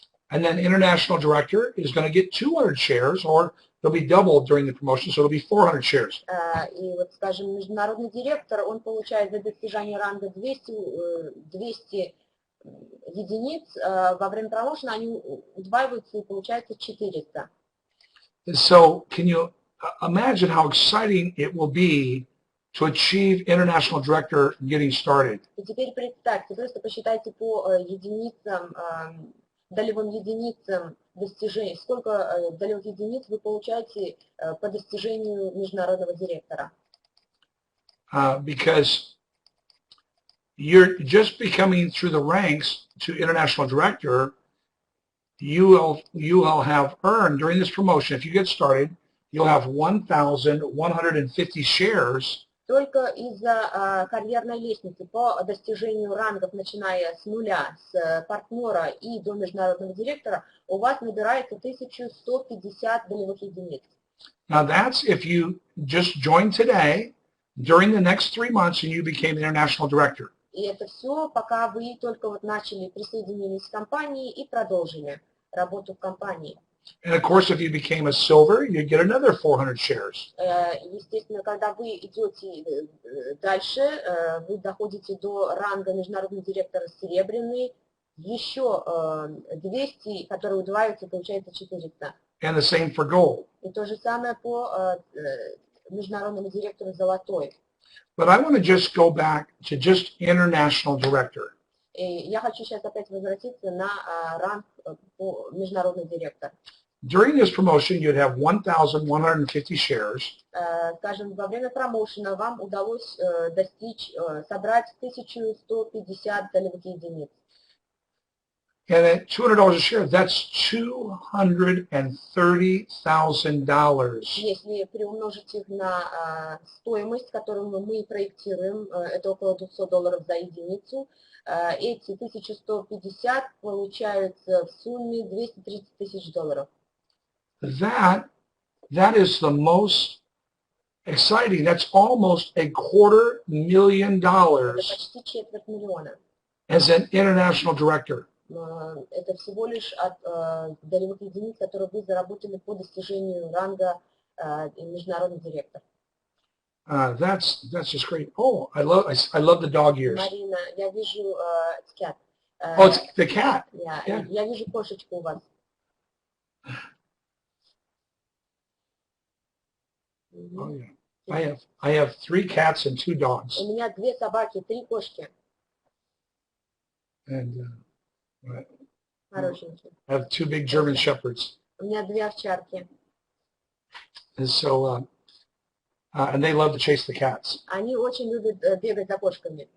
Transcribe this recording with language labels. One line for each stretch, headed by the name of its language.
English: And then international director is going to get 200 shares, or they'll be doubled during the promotion, so it'll be 400 shares.
Russian: И вот, скажем, международный директор, он получает за достижение ранга 200 единиц, во время промоушена они удваиваются и получается 400.
English: So can you imagine how exciting it will be to achieve international director getting started?
Russian: И теперь представьте, просто посчитайте по единицам, долевым единицам достижений, сколько долевых единиц вы получаете по достижению международного директора.
English: Because you're just becoming through the ranks to international director, you will have earned during this promotion, if you get started, you'll have 1,150 shares.
Russian: Только из-за карьерной лестницы по достижению рангов, начиная с нуля, с партнера и до международного директора, у вас набирается 1150 долевых единиц.
English: Now that's if you just joined today, during the next 3 months, and you became international director.
Russian: И это все, пока вы только вот начали, присоединились к компании и продолжили работу в компании.
English: And of course, if you became a silver, you get another 400 shares.
Russian: Естественно, когда вы идете дальше, вы доходите до ранга международного директора серебряный, еще 200, которые удваиваются, получается 400.
English: And the same for gold.
Russian: И то же самое по международному директору золотой.
English: But I want to just go back to just international director.
Russian: И я хочу сейчас опять возвратиться на ранг по международный директор.
English: During this promotion, you'd have 1,150 shares.
Russian: Скажем, во время промоушена вам удалось собрать 1150 долевых единиц.
English: And at $200 a share, that's $230,000.
Russian: Если приумножить их на стоимость, которую мы проектируем, это около $200 за единицу, эти 1150 получаются в сумме $230,000.
English: That is the most exciting. That's almost $250,000
Russian: Это почти $250,000.
English: as an international director.
Russian: Это всего лишь от долевых единиц, которые вы заработали по достижению ранга международный директор.
English: That's just great. Oh, I love the dog ears.
Russian: Марина, я вижу cat.
English: Oh, it's the cat.
Russian: Я вижу кошечку у вас.
English: Oh yeah. I have 3 cats and 2 dogs.
Russian: У меня 2 собаки, 3 кошки.
English: And
Russian: Хорошенькие.
English: I have 2 big German shepherds.
Russian: У меня 2 овчарки.
English: And so, and they love to chase the cats.
Russian: Они очень любят бегать за кошками.